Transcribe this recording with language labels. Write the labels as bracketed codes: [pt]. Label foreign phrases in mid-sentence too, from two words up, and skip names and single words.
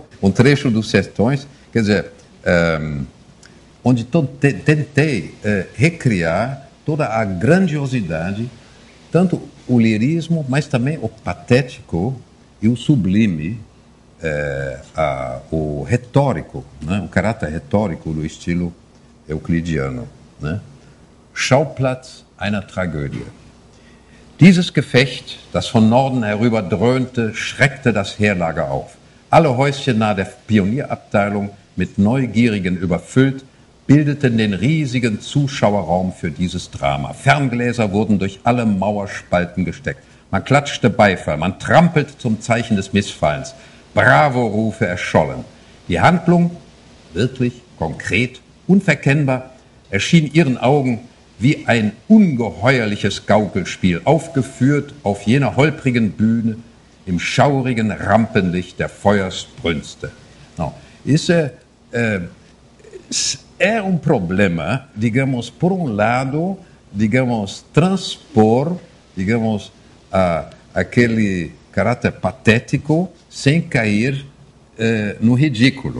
[pt] Um trecho dos Sertões, quer dizer, onde tentei recriar toda a grandiosidade, tanto o lirismo, mas também o patético e o sublime, o retórico, né? O caráter retórico do estilo euclidiano. Ne? [de] Schauplatz einer Tragödie. Dieses Gefecht, das von Norden herüber dröhnte, schreckte das Heerlager auf. Alle Häuschen nahe der Pionierabteilung, mit Neugierigen überfüllt, bildeten den riesigen Zuschauerraum für dieses Drama. Ferngläser wurden durch alle Mauerspalten gesteckt. Man klatschte Beifall, man trampelte zum Zeichen des Missfallens. Bravo-Rufe erschollen. Die Handlung, wirklich, konkret, unverkennbar, erschien ihren Augen wie ein ungeheuerliches Gaukelspiel, aufgeführt auf jener holprigen Bühne im schaurigen Rampenlicht der Feuersbrünste. [pt] Não, isso é problema, digamos, por lado, digamos, transpor, digamos, aquele caráter patético sem cair no ridículo.